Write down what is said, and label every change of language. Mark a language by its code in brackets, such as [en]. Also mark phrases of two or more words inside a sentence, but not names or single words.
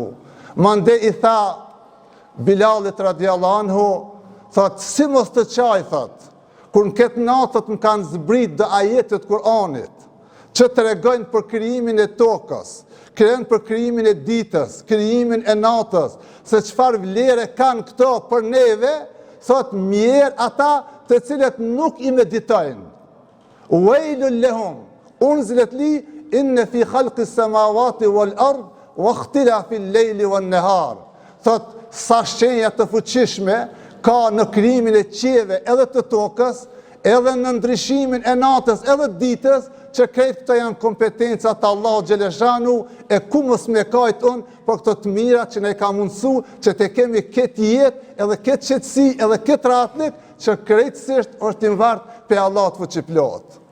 [sq] Mande i tha Bilalit radiallahu anhu, thot, si mos të qaj, thot, kur në këtë natët më kanë zbrit dhe ajetet Kur'anit, që të regojnë për krijimin e tokës, krejnë për krijimin e ditës, krijimin e natës, se qëfar vlere kanë këto për neve, thot, mjerë ata të cilët nuk i meditojnë. [ar] ويل لهم، أنزلت لي، إن في خلق السماوات والأرض، واختلاف الليل والنهار. [sq] Thot, sa shenja të fuqishme ka në krijimin e qiellve edhe të tokës, edhe në ndryshimin e natës edhe ditës, që krejt këto janë kompetencat të Allahut xheleshanu, e ku mos me kajt unë për këto të mira që ne ka mundësu që të kemi këtë jetë, edhe këtë qetësi, edhe këtë rahatlik, që krejtësisht është i vartë pe Allahut fuqiplot.